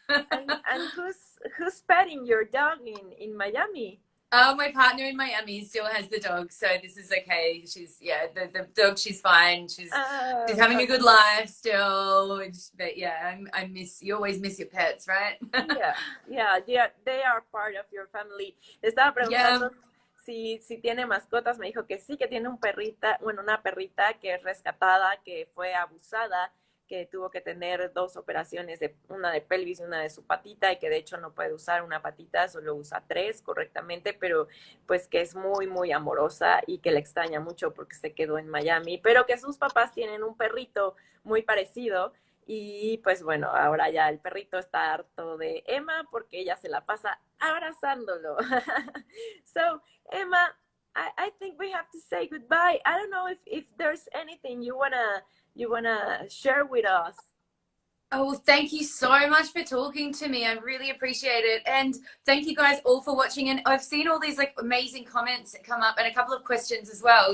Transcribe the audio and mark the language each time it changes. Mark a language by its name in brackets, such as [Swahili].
[English] and who's petting your dog in Miami? My partner in Miami still has the dog, so this is okay. She's the dog. She's fine. She's having a good life still. But yeah, you always miss your pets, right? yeah. They are part of your family. [Spanish] Estaba preguntando si tiene mascotas. Me dijo que sí, que tiene una perrita que es rescatada, que fue abusada, que tuvo que tener 2 operaciones, una de pelvis y una de su patita, y que de hecho no puede usar una patita, solo usa 3 correctamente, pero pues que es muy amorosa y que la extraña mucho porque se quedó en Miami, pero que sus papás tienen un perrito muy parecido, y pues bueno, ahora ya el perrito está harto de Emma porque ella se la pasa abrazándolo. [English] So, Emma, I think we have to say goodbye. I don't know if there's anything you wanna share with us. Oh, well, thank you so much for talking to me. I really appreciate it. And thank you guys all for watching. And I've seen all these like amazing comments that come up and a couple of questions as well.